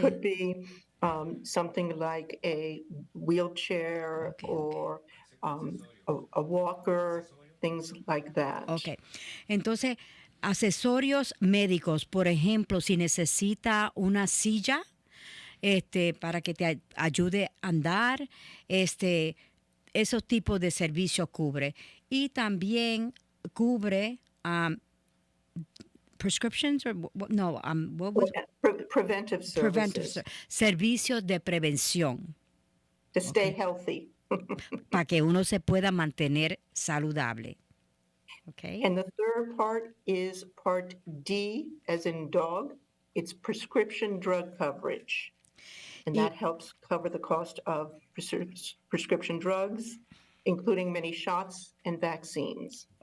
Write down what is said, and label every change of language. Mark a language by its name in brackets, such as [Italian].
[English] could be something like a wheelchair Okay, okay. or a walker, things like that. Ok. [Spanish] Entonces, accesorios médicos, por ejemplo, si necesita una silla para que te ayude a andar, esos tipos de servicios cubre. Y también cubre [English] prescriptions, or no, what was Preventive preventive services [Spanish] servicios de prevención, [English] to stay okay, healthy. [Spanish] para que uno se pueda mantener saludable. [English] Okay. And the third part is Part D, as in dog. It's prescription drug coverage. And [Spanish] Y, [English] that helps cover the cost of prescription drugs, including many shots and vaccines.